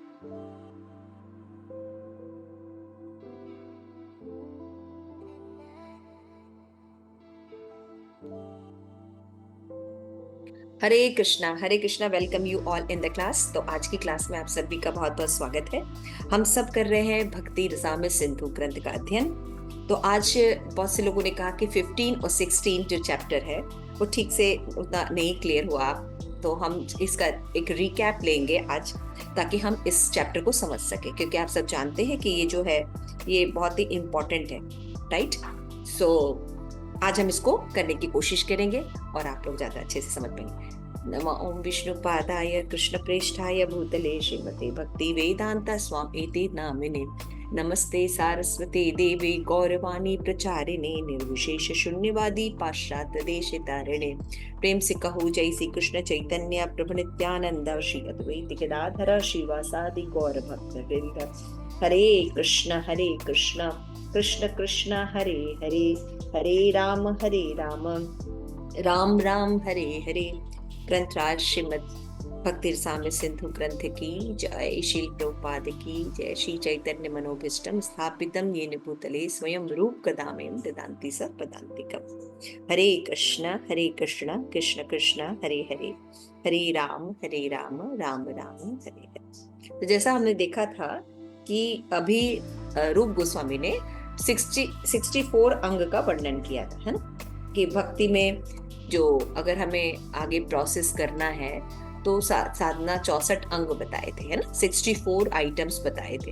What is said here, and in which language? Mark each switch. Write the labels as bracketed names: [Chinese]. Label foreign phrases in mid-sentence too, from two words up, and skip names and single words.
[Hindi] हरे कृष्णा, [English] welcome you all in the class. [Hindi] तो आज की क्लास में आप सभी का बहुत बहुत स्वागत है। हम सब कर रहे हैं भक्ति रसामृत सिंधु ग्रंथ का अध्ययन। तो आज बहुत से लोगों ने कहा कि 15 और 16 जो चैप्टर है वो ठीक से उतना नहीं क्लियर हुआ। तो हम इसका एक रिकैप लेंगे आज, ताकि हम इस चैप्टर को समझ सके, क्योंकि आप सब जानते हैं कि ये जो है ये बहुत ही इम्पोर्टेंट है, राइट। सो आज हम इसको करने की कोशिश करेंगे और आप लोग ज्यादा अच्छे से समझ पाएंगे। [Sanskrit] नमः ओम विष्णु पादाय कृष्ण प्रेष्ठाय भूतले श्रीमते भक्ति वेदांता स्वामी इति नामिने नमस्ते सारस्वती देवी गौरवाणी प्रचारिणे निर्विशेष शून्यवादी पाश्चात्य देश तारिणे [Hindi] प्रेम से कहू [Sanskrit] जय श्री कृष्ण चैतन्य प्रभु नित्यानंद श्री अद्वैत गदाधर श्रीवासादि गौर भक्त वृंद। हरे कृष्ण कृष्ण कृष्ण हरे हरे, हरे राम राम राम हरे हरे। [Hindi] ग्रंथराज श्रीमद भक्ति रसामृत सिंधु ग्रंथ की जय। श्री प्रभुपाद की जय। [Sanskrit] श्री चैतन्य मनोभीष्टम स्थापितम येन भूतले स्वयं रूप कदामयं ददान्ति स पदान्तिकम्। हरे कृष्ण कृष्ण कृष्ण हरे हरे, हरे राम राम राम हरे हरे। [Hindi] तो जैसा हमने देखा था कि अभी रूप गोस्वामी ने 64 अंग का वर्णन किया था, है ना, कि भक्ति में जो अगर हमें आगे प्रोसेस करना है तो साधना 64 अंग बताए थे, है ना, 64 आइटम्स बताए थे।